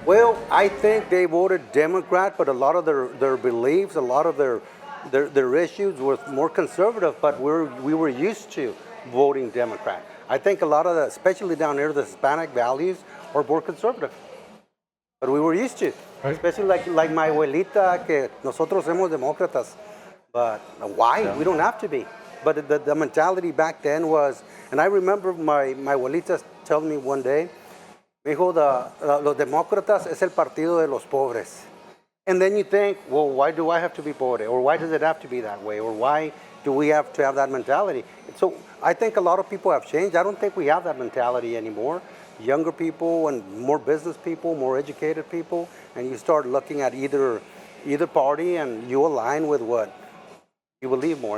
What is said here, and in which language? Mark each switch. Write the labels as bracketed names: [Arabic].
[English] Well, I think they voted Democrat, but a lot of their beliefs, a lot of their issues were more conservative. But we were used to voting Democrat. I think a lot of especially down here, the Hispanic values are more conservative. But we were used to, right. Especially like my abuelita, [Spanish] que nosotros somos demócratas. [English] But why? Yeah. We don't have to be. But the mentality back then was, and I remember my abuelita telling me one day, [Spanish] me dijo, los demócratas es el partido de los pobres. [English] And then you think, well, why do I have to be pobre? Or why does it have to be that way? Or why do we have to have that mentality? So I think a lot of people have changed. I don't think we have that mentality anymore. Younger people and more business people, more educated people, and you start looking at either party and you align with what you believe more.